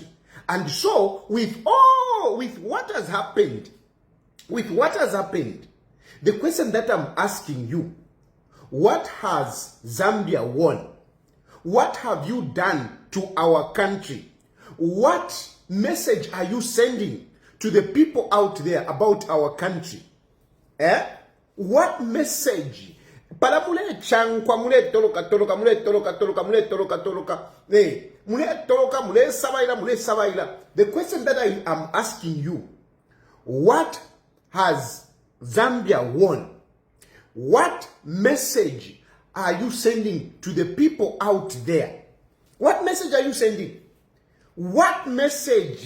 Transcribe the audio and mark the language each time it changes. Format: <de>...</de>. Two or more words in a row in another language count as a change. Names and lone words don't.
<en>And so, with what has happened, the question that I'm asking you, what has Zambia won? What have you done to our country? What message are you sending to the people out there about our country? What message?</en> <bem>Pala mule chankwa, mule toloka, mule sabaila.</bem> <en>The question that I am asking you, what has Zambia won? What message are you sending to the people out there? What message are you sending? What message?</en>